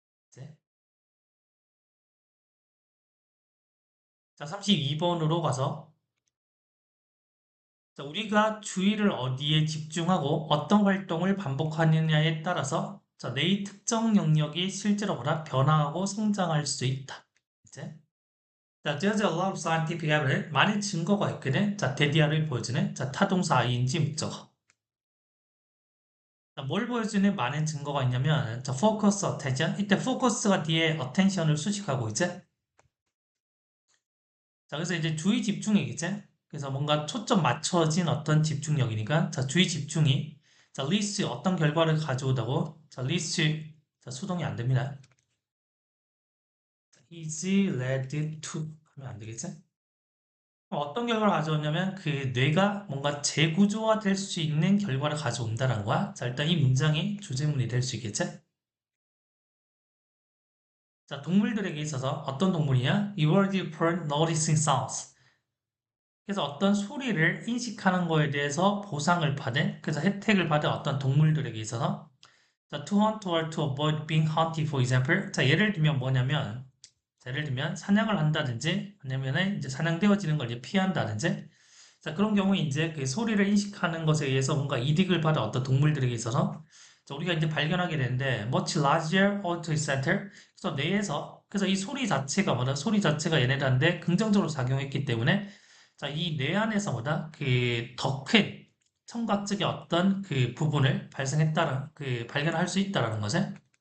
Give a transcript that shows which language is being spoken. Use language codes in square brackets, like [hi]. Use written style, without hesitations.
[ko] 이제 자, 32번으로 가서 자, 우리가 주의를 어디에 집중하고 어떤 활동을 반복하느냐에 따라서 내 특정 영역이 실제로 보다 변화하고 성장할 수 있다. [en] 이제 there's a lot of scientific evidence. [ko] 많은 증거가 있거든. 데디아를 보여주는 타동사 ing 목적어. 뭘 보여주는 많은 증거가 있냐면 focus, attention. 이때 focus가 뒤에 attention을 수식하고 있지. 그래서 이제 주의 집중이겠지. 그래서 뭔가 초점 맞춰진 어떤 집중력이니까 주의 집중이 leads 어떤 결과를 가져오다고 leads 수동이 안 됩니다. [en] is led to [ko] 하면 안 되겠지? 어떤 결과를 가져오냐면 그 뇌가 뭔가 재구조화될 수 있는 결과를 가져온다는 거야. 자, 일단 이 문장이 주제문이 될 수 있겠지? 자, 동물들에게 있어서 어떤 동물이냐? [en] Rewarded for noticing sounds. [ko] 그래서 어떤 소리를 인식하는 거에 대해서 보상을 받은, 그래서 혜택을 받은 어떤 동물들에게 있어서 자, [en] to hunt or to avoid being hunted, for example. [ko] 자, 예를 들면 뭐냐면, 예를 들면 사냥을 한다든지 아니면은 이제 사냥되어지는 걸 이제 피한다든지 자, 그런 경우에 이제 그 소리를 인식하는 것에 의해서 뭔가 이득을 받은 어떤 동물들에게 있어서 자, 우리가 이제 발견하게 되는데 [en] much larger auditory center [ko] 그래서 뇌에서 그래서 이 소리 자체가 뭐다 소리 자체가 얘네들한테 긍정적으로 작용했기 때문에 자, 이 뇌 안에서 뭐다 그 더 큰 청각적인 어떤 그 부분을 발생했다는 그 발견할 수 있다라는 거죠.